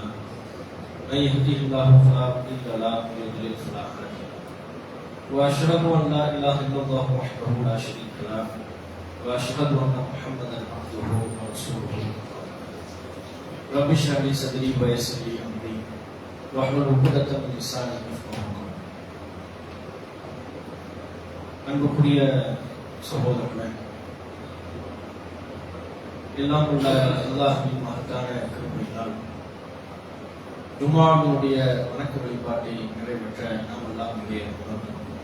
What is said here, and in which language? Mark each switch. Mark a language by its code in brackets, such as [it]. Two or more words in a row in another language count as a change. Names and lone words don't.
[ar] من يهده الله فلا مضل له ومن يضلل فلا هادي له. وأشهد أن لا إله إلا الله وحده لا شريك له وأشهد أن محمدا عبده ورسوله. رب اشرح لي صدري ويسر لي امري واحلل عقدة من لساني يفقهوا قولي. [ta] அன்புக்குரிய சகோதரர்களே, எல்லாம் உள்ள அல்லாஹ்வின் மகத்தான கிருபையினால் ஜும்ஆவினுடைய வணக்க வழிபாட்டை நிறைவேற்ற நாம் எல்லாம் இங்கே வந்திருக்கிறோம்.